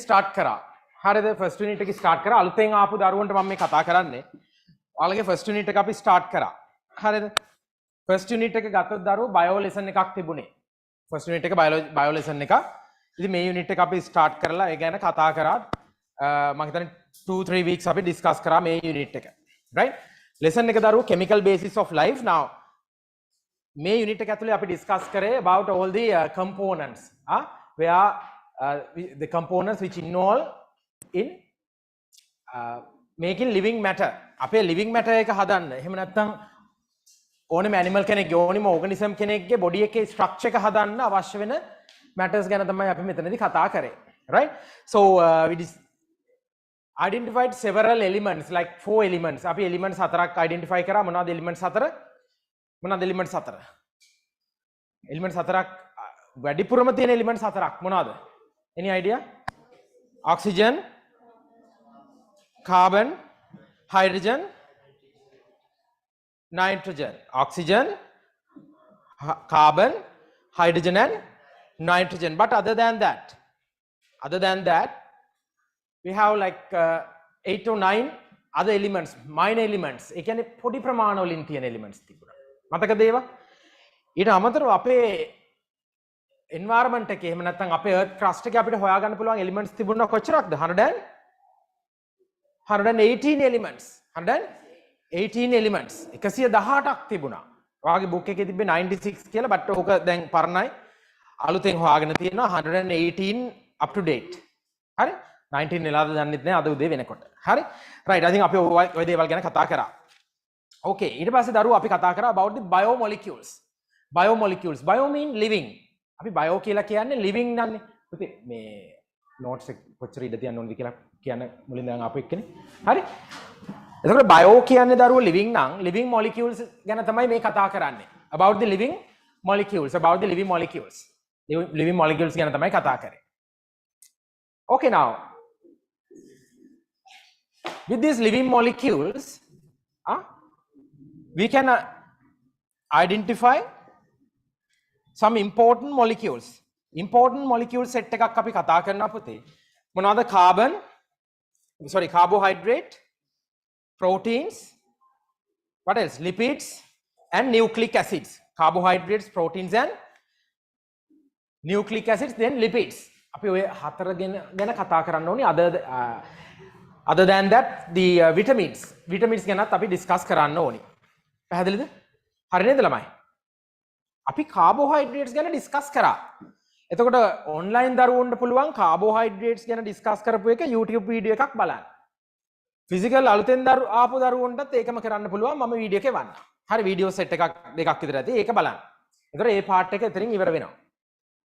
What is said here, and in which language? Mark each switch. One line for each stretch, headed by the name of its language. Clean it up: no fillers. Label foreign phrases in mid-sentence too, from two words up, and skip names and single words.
Sinhala: start කරා හරිද
English: first unit
Sinhala: එක start කරා අලුතෙන් ආපු දරුවන්ට මම මේ කතා කරන්නේ ඔයාලගේ
English: first unit
Sinhala: එක අපි start කරා හරිද
English: first unit
Sinhala: එක ගත්තොත් දරුවෝ
English: bio lesson
Sinhala: එකක් තිබුණේ
English: first unit
Sinhala: එක
English: bio lesson
Sinhala: එක ඉතින් මේ unit එක අපි start කරලා ඒ ගැන කතා කරා මම හිතන්නේ 2-3 weeks අපි discuss කරා මේ unit එක
English: right lesson
Sinhala: එක දරුවෝ
English: chemical basis of life now
Sinhala: මේ unit එක ඇතුලේ අපි discuss කරේ
English: about all the components where the components which involve in making living matter
Sinhala: අපේ
English: living matter
Sinhala: එක හදන්න එහෙම නැත්නම් ඕනෙම animal කෙනෙක්ගේ ඕනෙම organism කෙනෙක්ගේ body එකේ structure එක හදන්න අවශ්‍ය වෙන matters ගැන තමයි අපි මෙතනදී කතා කරේ
English: right so we identified several elements like 4 elements
Sinhala: අපි elements හතරක් identify කරා මොනවද elements හතර elements හතරක් වැඩිපුරම තියෙන elements හතරක් මොනවද
English: any idea oxygen carbon hydrogen nitrogen oxygen carbon hydrogen and nitrogen but other than that we have like 8 or 9 other elements minor elements
Sinhala: ඒ කියන්නේ පොඩි ප්‍රමාණ වලින් තියෙන elements තිබුණා මතකද ඒවා ඊට අමතරව අපේ environment එකේ එහෙම නැත්නම් අපේ
English: earth crust
Sinhala: එකේ අපිට හොයාගන්න පුළුවන් elements තිබුණා කොච්චරක්ද 118 elements 118 elements 118ක් තිබුණා ඔයාගේ book එකේ තිබ්බේ 96 කියලා but ඕක දැන් පරණයි අලුතෙන් හොයාගෙන තියෙනවා 118
English: up to date
Sinhala: හරි 19 නෙලාද දන්නෙත් නෑ අද උදේ වෙනකොට හරි
English: right I think
Sinhala: අපි ඔය දේවල් ගැන කතා කරා okay ඊට පස්සේ දරුවෝ අපි කතා කරා
English: about the biomolecules bio mean living
Sinhala: අපි bio කියලා කියන්නේ living නන්නේ පුතේ මේ notes එක කොච්චර ඉඳ තියන්න ඕනද කියලා කියන්න මුලින් දැන් ආපු එක්කනේ හරි එතකොට bio කියන්නේ දරුවෝ living නම්
English: living molecules
Sinhala: ගැන තමයි මේ කතා කරන්නේ
English: about the living molecules living molecules
Sinhala: ගැන තමයි කතා කරන්නේ
English: okay now with these living molecules we can identify some important molecules set
Sinhala: එකක් අපි කතා කරනවා පුතේ මොනවාද
English: carbohydrate proteins what else lipids and nucleic acids carbohydrates proteins and nucleic acids then
Sinhala: lipids අපි ඔය හතර ගැන කතා කරන්න ඕනේ
English: other than that the vitamins
Sinhala: ගැනත් අපි discuss කරන්න ඕනේ පැහැදිලිද හරි නේද ළමයි අපි carbohydrates ගැන discuss කරා එතකොට online දරුවන්ට පුළුවන් carbohydrates ගැන discuss කරපු එක
English: YouTube video
Sinhala: එකක් බලන්න physical අලුතෙන් ආපු දරුවන්ටත් ඒකම කරන්න පුළුවන් මම video එකේ වන්න හරි
English: video set
Sinhala: එකක් දෙකක් විතර ඇති ඒක බලන්න එතකොට මේ part එක එතනින් ඉවර වෙනවා